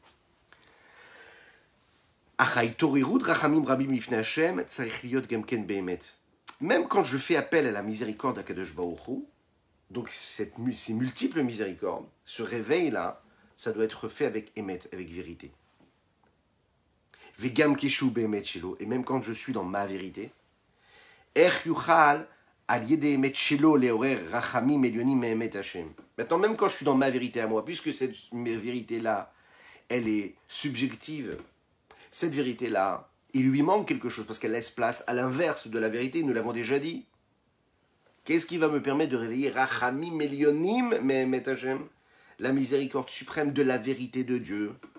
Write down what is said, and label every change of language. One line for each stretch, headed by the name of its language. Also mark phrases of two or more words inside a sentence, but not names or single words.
French: Même quand je fais appel à la miséricorde d'
Hebrew: הקדוש ברוך הוא,
French: donc ces multiples miséricordes, ce réveil-là, ça doit être fait avec émet, avec vérité.
Hebrew: וגם כשהוא באמת שלו,
French: et même quand je suis dans ma vérité,
Hebrew: איך יוכל על ידי אמת שלו לעורר רחמים עליונים מאמת השם.
French: Maintenant, même quand je suis dans ma vérité à moi, puisque cette vérité-là, elle est subjective, cette vérité-là, il lui manque quelque chose, parce qu'elle laisse place à l'inverse de la vérité, nous l'avons déjà dit. Qu'est-ce qui va me permettre de réveiller
Hebrew: רחמים עליונים מאמת השם,
French: la miséricorde suprême de la vérité de Dieu?